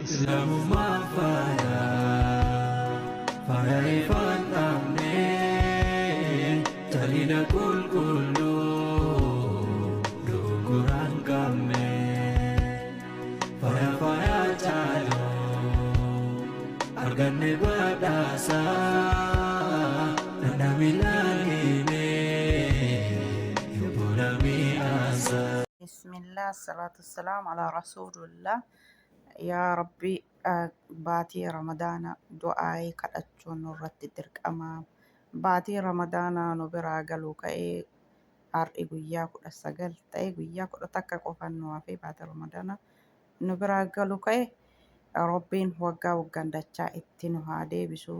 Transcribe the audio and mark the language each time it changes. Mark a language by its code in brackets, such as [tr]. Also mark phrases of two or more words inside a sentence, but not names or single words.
[om] Islaamummaa faaya ifaan dhaabnee jalina qulqulluu dogoraan qabne faaya caaloo arganne badhaasaa dandami laalimee yobbola mi'aasaa. [ar] بسم الله، الصلاة والسلام على رسول الله. يا رب, [om] baatii Ramadaana du'aayii kadhachuun nurratti dirqama. Baatii Ramadaana nu biraa galuu ka'ee har'i guyyaa 19 ta'e guyyaa 11 qofaan nu hafee baatii Ramadaana nu biraa galuu ka'e Rabbiin waggaa waggaan dachaa itti nu haa deebisu.